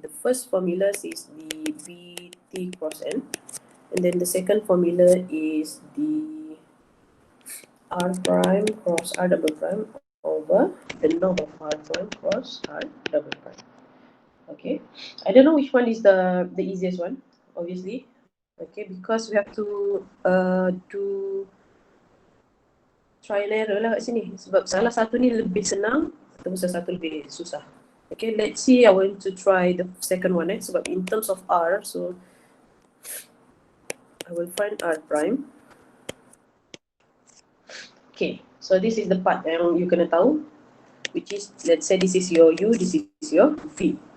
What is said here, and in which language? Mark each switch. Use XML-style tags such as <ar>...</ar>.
<en>The first formula is the bt cross n, and then the second formula is the r prime cross r double prime over the norm of r prime cross r double prime. Okay, I don't know which one is the easiest one, obviously. Okay, because we have to do try and error lah</en> <ms>kat sini. Sebab salah satu ni lebih senang atau salah satu lebih susah.</ms> <en>Okay, let's see. I want to try the second one. Sebab in terms of R, so I will find R prime. Okay, so this is the part yang you</en> <ms>kena tahu,</ms> <en>which is, let's say this is your U, this is your V.</en>